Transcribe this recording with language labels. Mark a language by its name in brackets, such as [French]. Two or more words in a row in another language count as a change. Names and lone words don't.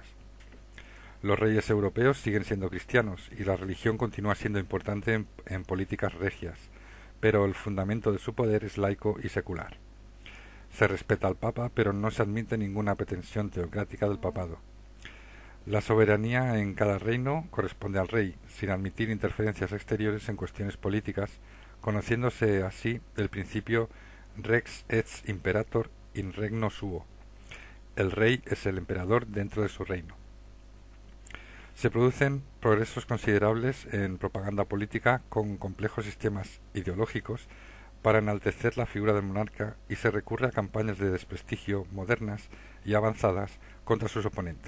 [Spanish] Los reyes europeos siguen siendo cristianos y la religión continúa siendo importante en políticas regias, pero el fundamento de su poder es laico y secular. Se respeta al Papa, pero no se admite ninguna pretensión teocrática del papado. La soberanía en cada reino corresponde al rey, sin admitir interferencias exteriores en cuestiones políticas, conociéndose así el principio [Latin] rex ex imperator in regno suo. [Spanish] El rey es el emperador dentro de su reino. Se producen progresos considerables en propaganda política con complejos sistemas ideológicos para enaltecer la figura del monarca y se recurre a campañas de desprestigio modernas y avanzadas contra sus oponentes.